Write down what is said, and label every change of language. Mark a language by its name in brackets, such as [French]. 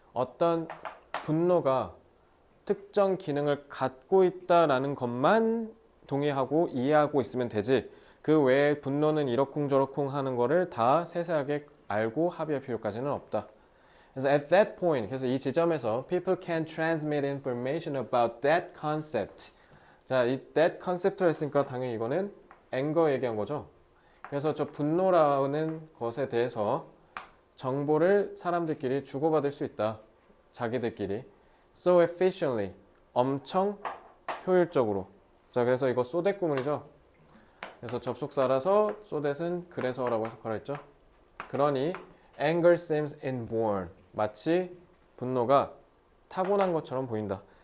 [Korean] 어떤 분노가 특정 기능을 갖고 있다라는 것만 동의하고 이해하고 있으면 되지. 그 외에 분노는 이러쿵저러쿵 하는 거를 다 세세하게 알고 합의할 필요까지는 없다. 그래서 [English] at that point, [Korean] 그래서 이 지점에서 [English] people can transmit information about that concept. [Korean] 자, 이 [English] that concept [Korean] 를 했으니까 당연히 이거는 anger 얘기한 거죠. 그래서 저 분노라는 것에 대해서 정보를 사람들끼리 주고받을 수 있다. 자기들끼리. [English] So efficiently. [Korean] 엄청 효율적으로. 자, 그래서 이거 so that 구문이죠. 그래서 접속사라서 so that은 그래서라고 해석하라 했죠. 그러니 [English] anger seems inborn. [Korean] 마치 분노가 타고난 것처럼 보인다.